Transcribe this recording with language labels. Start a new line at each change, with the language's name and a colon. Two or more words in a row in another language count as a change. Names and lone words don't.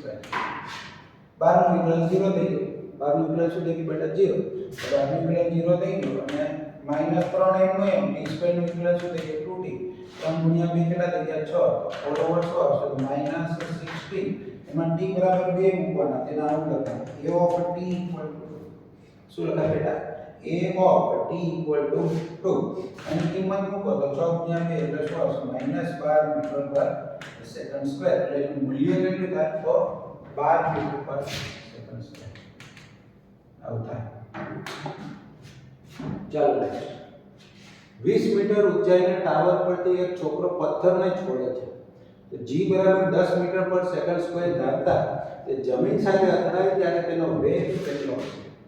Gujarati: 12 નું વિકલન 0 થઈ ગયું. 12 નું વિકલન શું થઈ ગયું બેટા 0. તો 12 નું વિકલન 0 થઈ ગયું અને -3 એમનું એમ t² નું વિકલન શું થઈ ગયું 2t. 3 ગુણ્યા 2 કેટલા થઈ ગયા 6 તો 4 over 6 આવશે તો -16 એમાં t બરાબર 2 મૂકવાના તેના આવું લખાય
English: a of t equal to
Gujarati: શું લખાય બેટા
English: a of t equal to
Gujarati: 2 અને કિંમત મૂકો તો 6 ગુણ્યા 2 એટલે શું આવશે -12
English: meter per second square
Gujarati: એટલે એનું મૂલ્ય કેટલું થાય તો 12
English: meter per second square
Gujarati: આવું થાય ચાલો નેક્સ્ટ 20 મીટર ઊંચાઈના ટાવર પરથી એક છોકરો પથ્થરને છોડે છે તો g બરાબર 10
English: meter per second square
Gujarati: ધારતા તે જમીન સાથે અથડાય ત્યારે તેનો વેગ કેટલો હશે